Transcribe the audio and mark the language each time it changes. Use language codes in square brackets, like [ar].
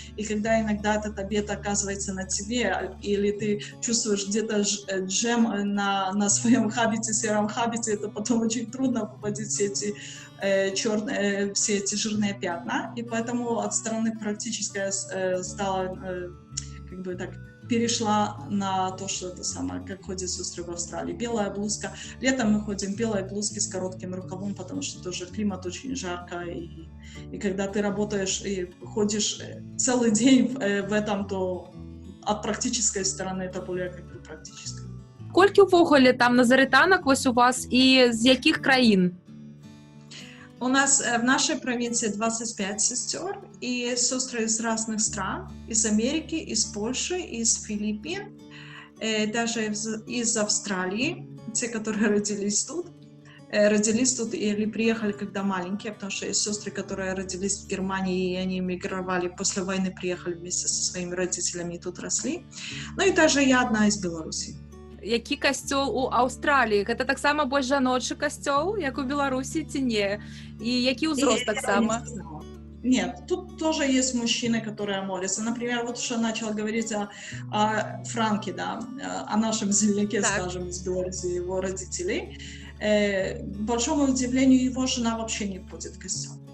[ru] И когда иногда этот обед оказывается на тебе, или ты чувствуешь где-то джем на своем хабите, сером хабите, это потом очень трудно попадить все эти черные, все эти жирные пятна, и поэтому от стороны практически стала, как бы так, перешла на то, что это самое, как ходят сестры в Австралии. Белая блузка. Летом мы ходим в белой блузке с коротким рукавом, потому что тоже климат очень жарко, и когда ты работаешь и ходишь целый день в этом, то от практической стороны это более как бы практическое. [uk] Скільки ввогуле там назаританок ось у вас і з яких країн? [ru] У нас в нашей провинции 25 сестер, и сестры из разных стран, из Америки, из Польши, из Филиппин, даже из Австралии, те, которые родились тут или приехали, когда маленькие, потому что есть сестры, которые родились в Германии, и они эмигрировали, после войны приехали вместе со своими родителями и тут росли. Ну и даже я одна из Беларуси. [be] Які касцёл у Аўстраліі? Гэта таксама больш жаночы касцёл, як у Беларусі, ці не? І які ўзрост таксама? [ru] Нет, тут тоже есть мужчины, которые молятся. Например, вот что начал говорить о Франке, да, о нашем земляке, так, скажем, из Беларуси, его родителей. К большому удивлению, его жена вообще не ходит в костел.